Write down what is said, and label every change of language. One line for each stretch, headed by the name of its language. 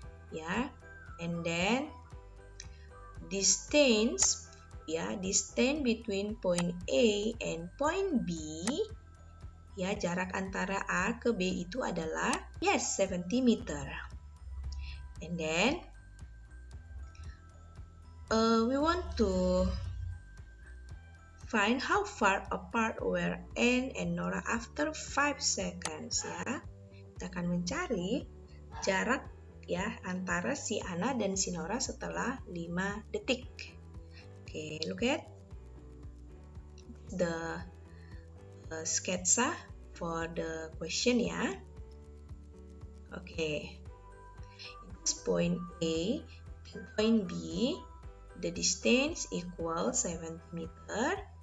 English: Yeah, and then distance between point A and point B, ya,
Indonesian: jarak antara A ke B itu adalah 70 meter.
English: And then we want to find how far apart were Anne and Nora after 5 seconds, ya.
Indonesian: Kita akan mencari jarak, ya, antara si Anna dan si Nora setelah 5 detik.
English: Okay, look at the sketsa for the question, ya. Okay, it's point A to point B, the distance equal 70 meter.